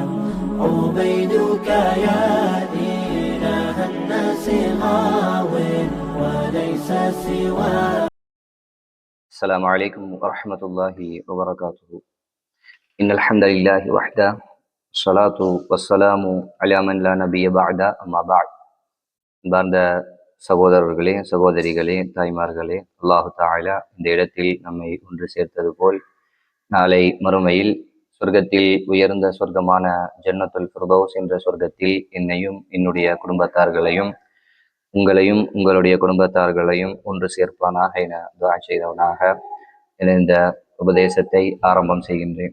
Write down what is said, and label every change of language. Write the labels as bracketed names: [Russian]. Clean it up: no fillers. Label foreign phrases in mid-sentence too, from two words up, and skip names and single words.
[Arabic] عبيدك يا إله الناس غاو وليس سواك. السلام عليكم ورحمة الله وبركاته. إن الحمد لله وحده الصلاة والسلام على من لا نبي بعد أما بعد. [Tamil] அன்பார்ந்த சகோதரர்களே, சகோதரிகளே, தாய்மார்களே, [Arabic] الله تعالى [Tamil] இந்த இடத்தில் நம்மை ஒன்று சேர்த்தது போல் நாளை மறுமையில் சொர்க்கத்தில் உயர்ந்த சொர்க்கமான ஜன்னத்துல் ஃபிர்தௌஸ் என்ற சொர்க்கத்தில் என்னையும் என்னுடைய குடும்பத்தார்களையும் உங்களையும் உங்களுடைய குடும்பத்தார்களையும் ஒன்று சேர்ப்பானாக என துஆ செய்தவனாக இந்த உபதேசத்தை ஆரம்பம் செய்கின்றேன்.